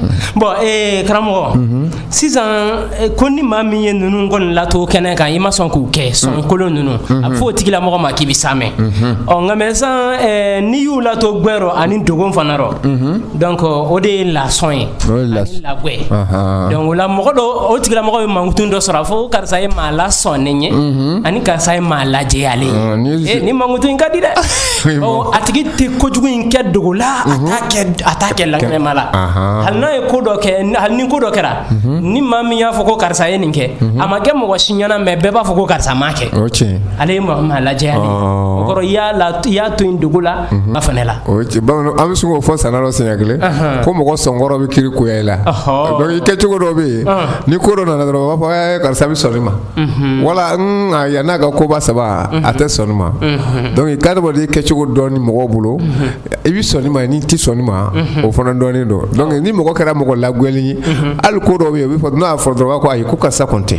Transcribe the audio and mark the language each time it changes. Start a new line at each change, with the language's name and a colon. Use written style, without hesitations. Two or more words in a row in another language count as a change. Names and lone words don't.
Bambara: Bon, karamɔgɔ sisan ko ni maa min ye ninnu kɔni lato kɛnɛ kan i ma sɔn k'u kɛ sɔnkolon ninnu a bɛ fɔ o tigilamɔgɔ ma k'i bɛ sa mɛn nka mɛ sisan n'i y'u lato gbɛrɔ ani dogon fana rɔ donc o de ye lasɔn ye ani lagwɛ donc o la mɔgɔ dɔ o tigilamɔgɔ bɛ mankutun dɔ sɔrɔ a fɔ karisa ye maa lasɔn ne ɲɛ ani karisa ye maa lajɛ ale ye ni mankutun in ka di dɛ a tigi tɛ kojugu in kɛ dogo la a t'a kɛ lakɛnɛma la hal na ko do ke hal ni ko do kɛra ni maa min y'a fɔ ko karisa ye nin kɛ a ma kɛ mɔgɔ si ɲɛna mais bɛɛ b'a fɔ ko karisa m'a kɛ ale ye Muhamadu lajɛ o kɔrɔ i y'a to yen dogo la a fana la o cɛ bamanan an bɛ se k'o fɔ sanna dɔ siɲɛ kelen ko mɔgɔ sɔnkɔrɔ bɛ kiri koya i la donc i kɛcogo dɔ bɛ yen ni ko dɔ nana dɔrɔn u b'a fɔ karisa bɛ sɔn nin ma wala yan n'a ka koba saba a tɛ sɔn nin ma donc i ka dɔ de kɛcogo dɔɔni mɔgɔw bolo i bɛ sɔn nin ma n'i tɛ sɔn nin ma o fana dɔɔni don donc ni mɔgɔ kɛra mɔgɔ lagoyalen ye hali ko dɔw bɛ yen u bɛ fɔ n'a fɔra dɔrɔn ko ayi ko karisa kɔni tɛ